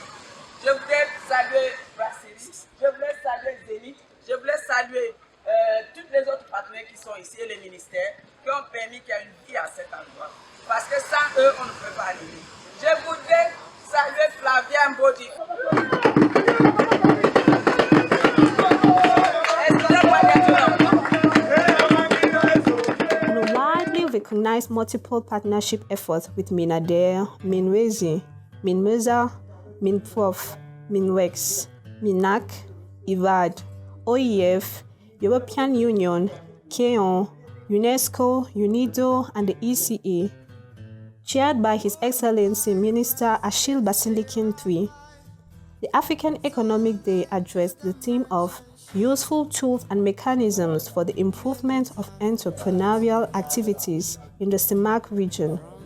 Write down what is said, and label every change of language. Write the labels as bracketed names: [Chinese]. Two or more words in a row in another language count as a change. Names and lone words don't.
[French] Je voudrais saluer Brasserie, je voudrais saluer Zénith, je voudrais saluer tous les autres partenaires qui sont ici et les ministères qui ont permis qu'il y ait une vie à cet endroit. Parce que sans eux, on ne peut pas arriver. Je voudrais saluer Flavien Mbodi. [English] Recognize multiple partnership efforts with Minadere, Minwezi, Minmuza, Minprof, Minwex, Minac, IVAD, OEF, European Union, KOTON, UNESCO, UNIDO, and the ECA, chaired by His Excellency Minister Achille Basilikin III. The African Economic Day addressed the theme of useful tools and mechanisms for the improvement of entrepreneurial activities in the CEMAC region.